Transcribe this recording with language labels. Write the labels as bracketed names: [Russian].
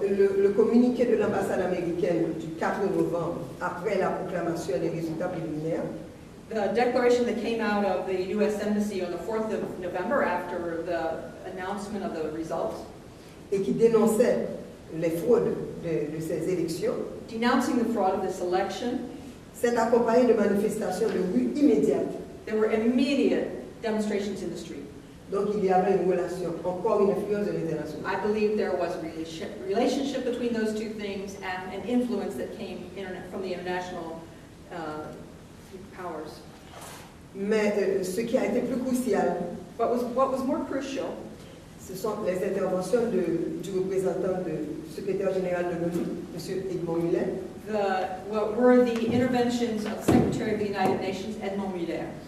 [French] le communiqué de l'ambassade américaine du 4 novembre, après la proclamation des résultats préliminaires, [English] the declaration that came out of the U.S. Embassy on the 4th of November after the announcement of the results, [French] et qui dénonçait les fraudes de ces élections, [English] denouncing the fraud of this election, [French] s'est accompagné de manifestations de rue immédiates. [English] there were immediate demonstrations in the street. [French] Donc il y avait une relation, encore une influence de l'international. [English] I believe there was a relationship between those two things and an influence that came from the international powers. [French] Mais ce qui a été plus crucial, [English] What was more crucial, [French] ce sont les interventions du représentant du secrétaire général de l'ONU, M. Edmond Muller, [English] what were the interventions of the Secretary of the United Nations, Edmond Muller.